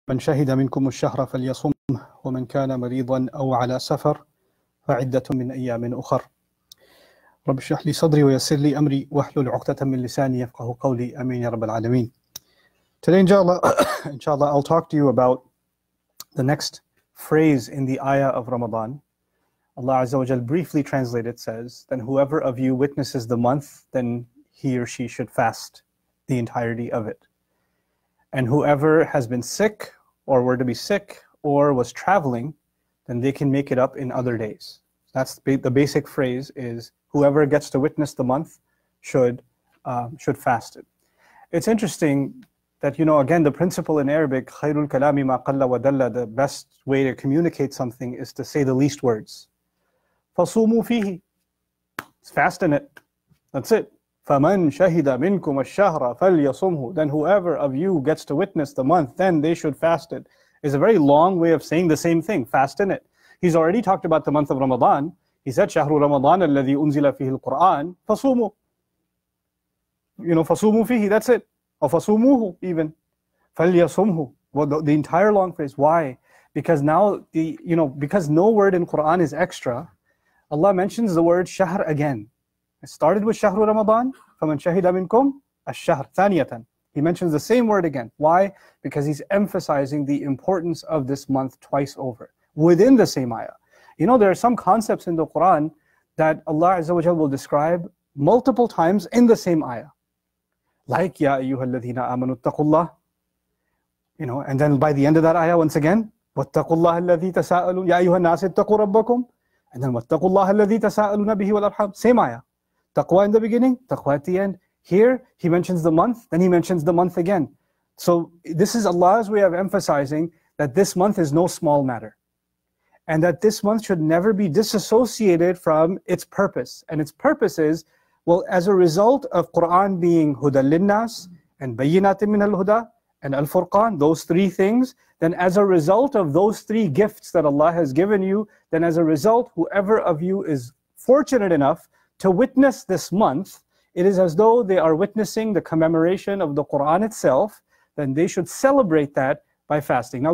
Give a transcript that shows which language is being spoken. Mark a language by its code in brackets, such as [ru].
[ar] من شهد منكم الشهر فليصمه ومن كان مريضا أو على سفر فعدة من أيام أخر. رب اشرح لي صدري ويسر لي أمري واحلل عقدة من لساني يفقهوا قولي آمين يا رب العالمين. [en] Today, inshallah, I'll talk to you about the next phrase in the ayah of Ramadan. Allah Azza wa Jal briefly translated says, then whoever of you witnesses the month, then he or she should fast the entirety of it. And whoever has been sick or were to be sick or was traveling, then they can make it up in other days. That's the basic phrase is whoever gets to witness the month should fast it. It's interesting that, again, the principle in Arabic, [ar] خَيْرُ الْكَلَامِ مَا قَلَّ وَدَلَّ, [en] the best way to communicate something is to say the least words. [ar] فَصُومُوا فِيهِ, [en] it's fast in it. That's it. [ar] فَمَنْ شَهِدَ مِنْكُمُ الشَّهْرَ فَلْيَصُمْهُ, [en] then whoever of you gets to witness the month, then they should fast it. It's a very long way of saying the same thing, fast in it. He's already talked about the month of Ramadan. He said, [ar] شَهْرُ رَمَضَانَ الَّذِي أُنزِلَ فِيهِ الْقُرْآنِ فَصُومُوا. فَصُومُوا فِيهِ, [en] that's it. Or [ar] فَصُومُوهُ [en] even. [ar] فَلْيَصُمْهُ. [en] Well, the entire long phrase. Why? Because now, because no word in Quran is extra, Allah mentions the word shahr again. It started with [ar] shahru Ramadan, فَمَنْ شَهِدَ مِنْكُمْ الشَّهْرَ ثَانِيَةً. [en] He mentions the same word again. Why? Because he's emphasizing the importance of this month twice over, within the same ayah. There are some concepts in the Quran that Allah Azza wa Jal will describe multiple times in the same ayah. Like, [ar] Ya ayyuhalladhina amanu attaqullah. [en] And then by the end of that ayah, once again, [ar] وَاتَّقُوا اللَّهَ الَّذِي تَسَاءَلُونَ يَا أَيُّهَا النَّاسِ اتَّقُوا رَبَّكُمْ. [en] And then [ar] وَاتَّقُوا اللَّهَ الَّذِي تَسَاءَلُونَ بِهِ وَالْأَرْحَامَ. [en] Same ayah. Taqwa in the beginning, taqwa at the end. Here, he mentions the month, then he mentions the month again. So this is Allah's way of emphasizing that this month is no small matter. And that this month should never be disassociated from its purpose. And its purpose is, well, as a result of Quran being Huda Linnas and Bayyinatin min al-Huda and Al-Furqan, those three things, then as a result of those three gifts that Allah has given you, then as a result, whoever of you is fortunate enough to witness this month, it is as though they are witnessing the commemoration of the Quran itself, then they should celebrate that by fasting.